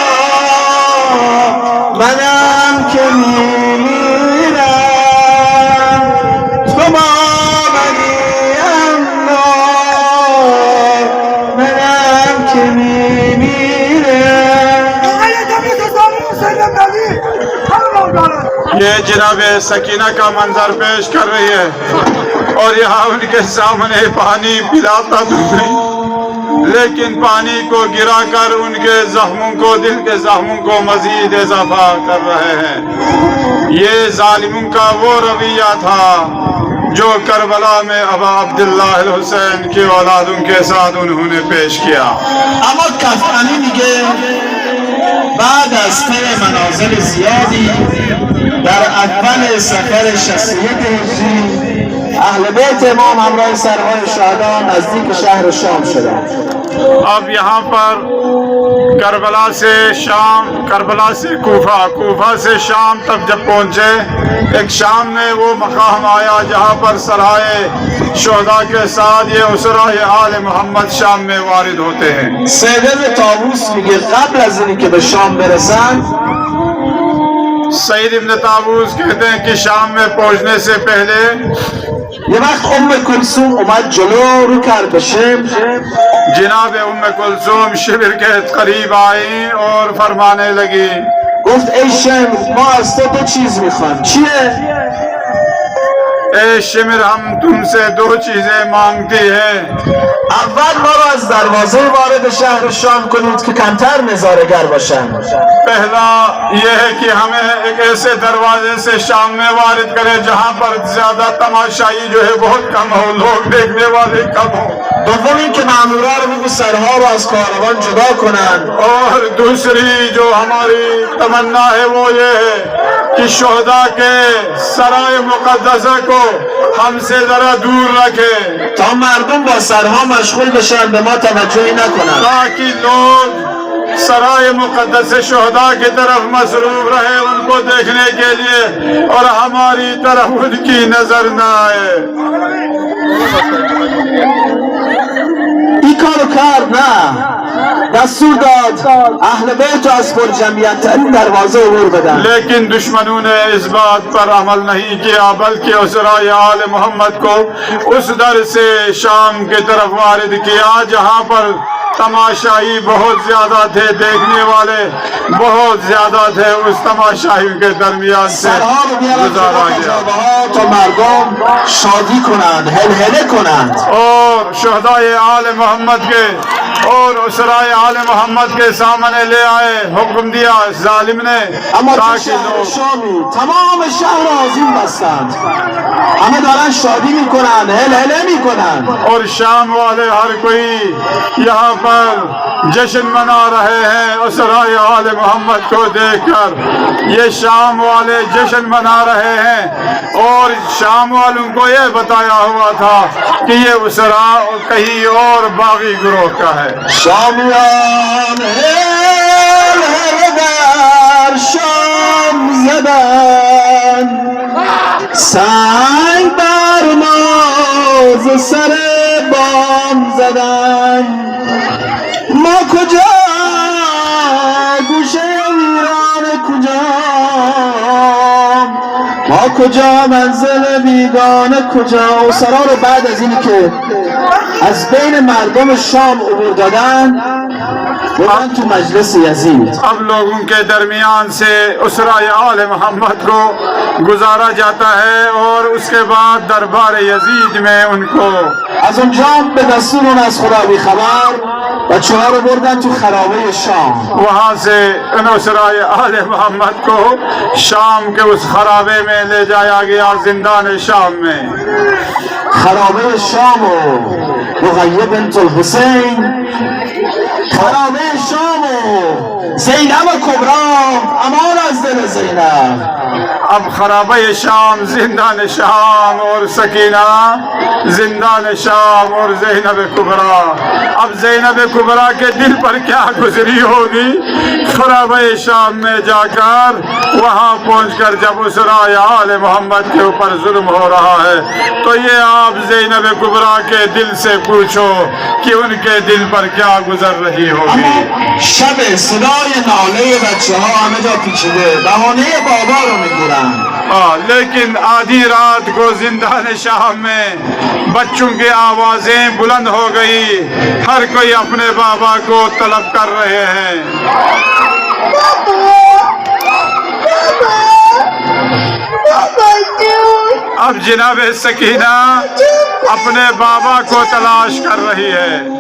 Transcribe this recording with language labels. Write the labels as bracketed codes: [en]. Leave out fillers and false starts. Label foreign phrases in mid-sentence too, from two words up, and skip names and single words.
[fa] منم که میمیرم تو با منی اما منم که میمیرم. [ur] یہ جناب سکینہ کا منظر پیش کر رہی ہے اور یہاں ان کے سامنے پانی پلاتا تو نہیں لیکن پانی کو گرا کر ان کے زخموں کو دل کے زخموں کو مزید اضافہ کر رہے ہیں. یہ ظالموں کا وہ رویہ تھا جو کربلا میں ابا عبداللہ الحسین کی اولادوں کے ساتھ انہوں نے پیش کیا. [fa] اما کفانی میگه بعد از طی منازل زیادی در اول سفر 61 هجری اهل بیت امام همراه سرهای شهدا نزدیک شهر شام شدند. [ur] اب یہاں پر کربلا سے شام، کربلا سے کوفہ، کوفہ سے شام تک جب پہنچے ایک شام میں وہ مقام آیا جہاں پر سرائے شہداء کے ساتھ یہ اسرہ آل محمد شام میں وارد ہوتے ہیں. [fa] سیدم طاووس میگه قبل از اینی که به شام برسن [ur] سعید ابن تابوس کہتے ہیں کہ شام میں پہنچنے سے پہلے [fa] یه وقت کلثوم اومد جلو رو کرد به شمر [ur] جناب ام کلثوم شِوِر کے قریب آئی اور فرمانے لگی [fa] گفت ای شمر ما از تو دو چیز میخوایم چیه؟ [ur] اے شمر ہم تم سے دو چیزیں مانگتی ہے [fa] اول ما رو از دروازه وارد شهر شام کنید که کمتر نظاره‌گر باشن [ur] پہلا یہ ہے کہ ہمیں ایک ایسے دروازے سے شام میں وارد کرے جہاں پر زیادہ تماشائی جو ہے بہت کم ہو لوگ دیکھنے والے کم ہو [fa] دوم این که مامورا رو بگو سرها رو از کاروان جدا کنن [ur] اور دوسری جو ہماری تمنا ہے وہ یہ ہے کہ شہدا کے سرائے مقدسہ کو ہم سے ذرا دور رکھے [fa] تا مردم با سرها مشغول بشن به ما توجهی نکنن [ur] تاکہ لوگ سرائے مقدس شہدا کی طرف مصروف رہے ان کو دیکھنے کے لیے اور ہماری طرف ان کی نظر نہ آئے [fa] این کارو کرد نه دستور داد اهل بیت رو از پرجمعیت ترین دروازه عبور بدن [ur] لیکن دشمنوں نے اس بات پر عمل نہیں کیا بلکہ اسرائے آل محمد کو اس در سے شام کی طرف وارد کیا جہاں پر تماشائی بہت زیادہ تھے دیکھنے والے بہت زیادہ تھے اس تماشائی کے درمیان سے [fa] سرها رو بیارن [ur] गुजारा [fa] جلو [ur] गया [fa] خطابه‌ها تا مردم شادی کنند هلهله کنند [ur] اور شہدائے آل محمد کے اور اسرائے آل محمد کے سامنے لے آئے حکم دیا ظالم نے [fa] اما تو [ur] ताकि [fa] شهر [ur] लोग [fa] شامی تمام شهر آذین بستند همه دارن شادی میکنند هلهله میکنند [ur] اور شام والے ہر کوئی یہاں پر جشن منا رہے ہیں اسرائے آل محمد کو دیکھ کر یہ شام والے جشن منا رہے ہیں اور شام والوں کو یہ بتایا ہوا تھا کہ یہ اسرا کہیں اور باغی گروہ کا ہے [fa] شامیان هلهله در شام زدن سنگ بر ناز سر بام زدن ما کجا گوشه ایران کجا ما کجا منزل بیگانه کجا و سرا رو بعد از اینی که از بین مردم شام عبور دادن بردن تو مجلس یزید [ur] اب لوگوں کے درمیان سے اسرائے آل محمد کو گزارا جاتا ہے اور اس کے بعد دربار یزید میں ان کو [fa] از اونجا هم به دستور اون از خدا بیخبر بچه ها رو بردن تو خرابه شام [ur] وہاں سے ان اسرائے آل محمد کو شام کے اس خرابے میں لے جایا گیا زندان شام میں [fa] خرابه شام و رقیه بنت الحسین خرابه شام و زینب کبرا امان از دل زینب [ur] اب خرابے شام زندان شام اور سکینہ زندان شام اور زینب کبریٰ اب زینب کبریٰ کے دل پر کیا گزری ہوگی خرابے شام میں جا کر وہاں پہنچ کر جب اسرائے آل محمد کے اوپر ظلم ہو رہا ہے تو یہ آپ زینب کبریٰ کے دل سے پوچھو کہ ان کے دل پر کیا گزر رہی ہوگی [fa] اما شب صدای ناله بچه ها همه جا پیچیده بهانه بابا رو میگیرن [ur] لیکن آدھی رات کو زندان شام میں بچوں کی آوازیں بلند ہو گئی ہر کوئی اپنے بابا کو طلب کر رہے ہیں اب جناب سکینہ اپنے بابا کو تلاش کر رہی ہے